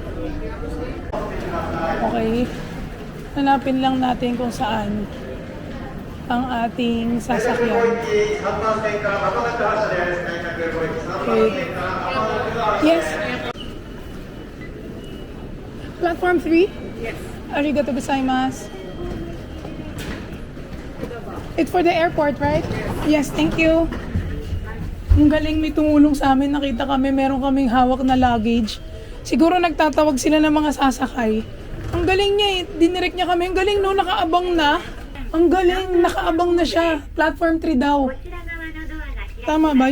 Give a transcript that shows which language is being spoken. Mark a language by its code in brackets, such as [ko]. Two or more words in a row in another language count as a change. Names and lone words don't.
[en] Okay. [tl] Hanapin lang natin kung saan ang ating sasakyan. [en] Okay. Yes. Platform 3? Yes. [ja] ありがとうございます. [en] It's for the airport, right? Yes, thank you. [tl] Ang galing, may tumulong sa amin. Nakita kami, meron kaming hawak na luggage. Siguro nagtatawag sila ng mga sasakay. Ang galing niya eh. Dinirect niya kami. Ang galing no, nakaabang na. Ang galing, nakaabang na siya. Platform 3 daw. Tama ba?